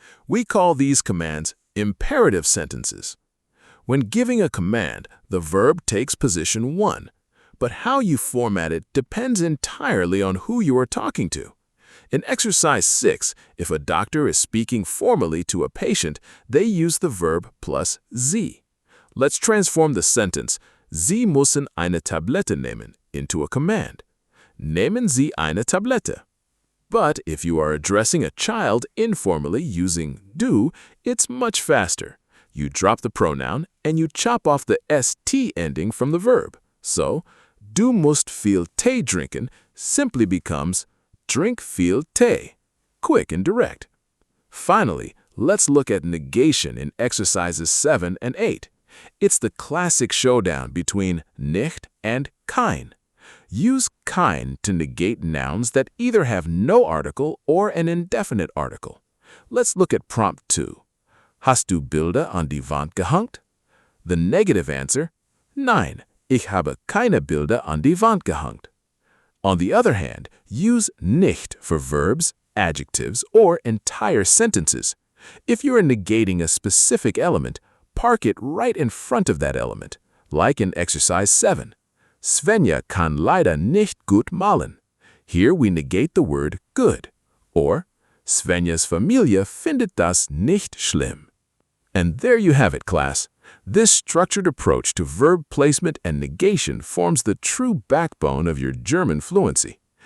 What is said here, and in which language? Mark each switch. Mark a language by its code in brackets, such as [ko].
[en] We call these commands imperative sentences. When giving a command, the verb takes position 1. But how you format it depends entirely on who you are talking to. In exercise 6, if a doctor is speaking formally to a patient, they use the verb plus Sie. Let's transform the sentence, [de] Sie müssen eine Tablette nehmen, [en] into a command. [de] Nehmen Sie eine Tablette. [en] But if you are addressing a child informally using du, it's much faster. You drop the pronoun and you chop off the st ending from the verb. So, [de] Du musst viel Tee trinken [en] simply becomes drink [de] viel Tee. [en] Quick and direct. Finally, let's look at negation in exercises 7 and 8. It's the classic showdown between nicht and kein. Use kein to negate nouns that either have no article or an indefinite article. Let's look at prompt 2. [de] Hast du Bilder an die Wand gehängt? [en] The negative answer, [de] nein, ich habe keine Bilder an die Wand gehängt. [en] On the other hand, use nicht for verbs, adjectives, or entire sentences. If you are negating a specific element, park it right in front of that element, like in exercise 7. [de] Svenja kann leider nicht gut malen. [en] Here we negate the word good. [de] Or, Svenjas Familie findet das nicht schlimm. [en] And there you have it, class. This structured approach to verb placement and negation forms the true backbone of your German fluency.